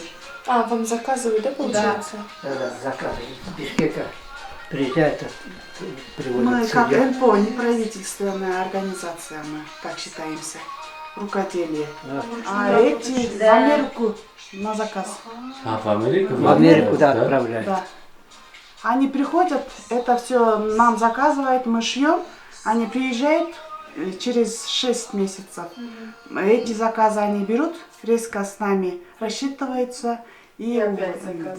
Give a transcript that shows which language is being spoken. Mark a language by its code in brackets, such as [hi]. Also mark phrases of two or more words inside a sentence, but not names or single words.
[ru] А, вам заказывают, да, получается? Да, заказы из Бишкека приезжают, привозят Мы как сырье. НПО, неправительственная организация, мы так считаемся. Рукоделие. Да. А эти в Америку на заказ. [pl] A w Amerykę? [ru] В Америку, да, отправляют. Да. Они приходят, это все нам заказывают, мы шьем. Они приезжают через 6 месяцев. Эти заказы они берут, резко с нами рассчитываются. И опять заказ,